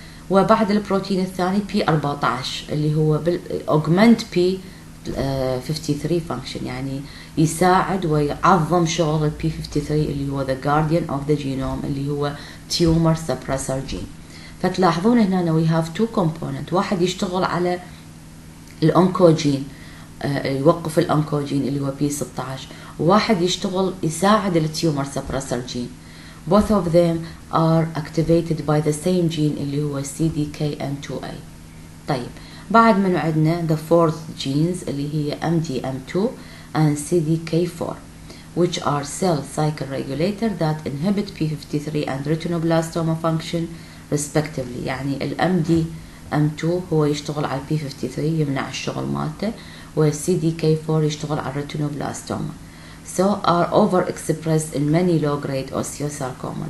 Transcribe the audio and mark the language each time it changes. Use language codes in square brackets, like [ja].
[ar] وبعد البروتين الثاني بي 14 اللي هو اوجمنت بي 53 فانكشن، يعني يساعد ويعظم شغل البي 53 اللي هو [en] the guardian of the genome [ar] اللي هو tumor suppressor gene. فتلاحظون هنا [en] we have two components، [ar] واحد يشتغل على الأونكوجين يوقف الأونكوجين اللي هو بي 16، وواحد يشتغل يساعد التيومر suppressor gene. [en] Both of them are activated by the same gene [ar] اللي هو [en] CDKN2A. [ar] طيب بعد من عندنا [en] the fourth genes اللي هي MDM2 and CDK4 which are cell cycle regulator that inhibit P53 and retinoblastoma function respectively. [ar] يعني ال MDM2 هو يشتغل على P53 يمنع الشغل مالته، وال CDK4 يشتغل على retinoblastoma. [en] So are overexpressed in many low-grade osteosarcoma.